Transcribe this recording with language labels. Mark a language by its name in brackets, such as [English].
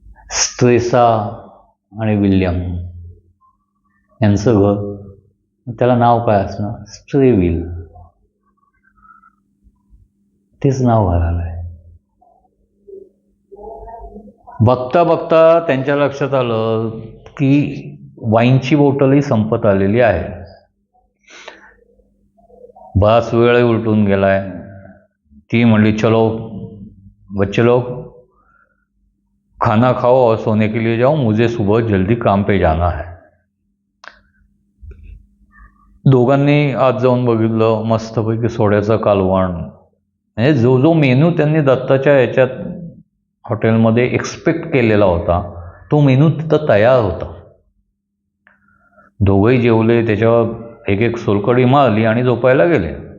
[Marathi] Stresa आणि William यांचं घर, त्याला नाव काय असणार, स्ट्रेव्हिल. तेच नाव घालायला आहे. बघता बघता त्यांच्या लक्षात आलं की वाईनची बॉटलही संपत आलेली आहे. बराच वेळही उलटून गेलाय. ती म्हणली, [Hindi] चलो बच्चे लोग खाना खाओ और सोने के लिए जाओ, मुझे सुबह जल्दी काम पे जाना है. [Marathi] दोघांनी आज जाऊन बघितलं. मस्तपैकी सोड्याचं कालवण, म्हणजे जो जो मेनू त्यांनी दत्ताच्या याच्यात हॉटेलमध्ये एक्सपेक्ट केलेला होता तो मेनू तिथं तयार होता. दोघंही जेवले, त्याच्यावर एक एक सोलकढी मारली आणि झोपायला गेले.